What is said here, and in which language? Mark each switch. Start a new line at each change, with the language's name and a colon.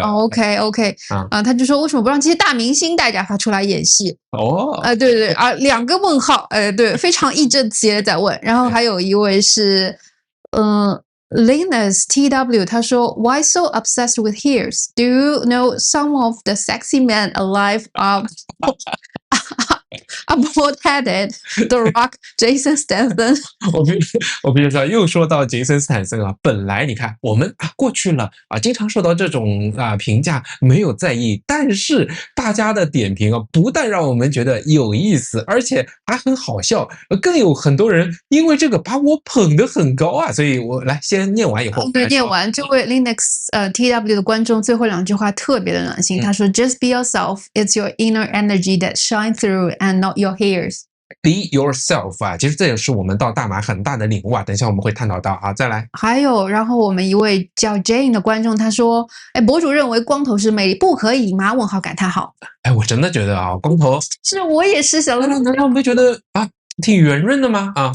Chinese: OK 他就说为什么不让这些大明星戴假发出来演戏？对2个问号，对，非常义正词严的在问。然后还有一位是Linus TW， 他说
English: Why so obsessed with hairs? Do you know some of the sexy men alive are bald-headed? The Rock, Jason Statham。
Chinese: 我比如说又说到杰森斯坦森啊，本来你看我们过去了经常受到这种评价，没有在意，但是大家的点评不但让我们觉得有意思，而且还很好笑，更有很多人因为这个把我捧得很高啊。所以我来先念完以后，对，念完这位 Linux TW 的观众最后2句话特别的暖心，他说
English: Just be yourself, it's your inner energy that shines through and not your hairs. Be yourself
Chinese: 其实这也是我们到大马很大的领悟等一下我们会探讨到再来。还有，然后我们一位叫 Jane 的观众他说，博主认为光头是魅力，不可以吗？问号感叹号。我真的觉得光头是我也是想难道我们觉得挺圆润的吗？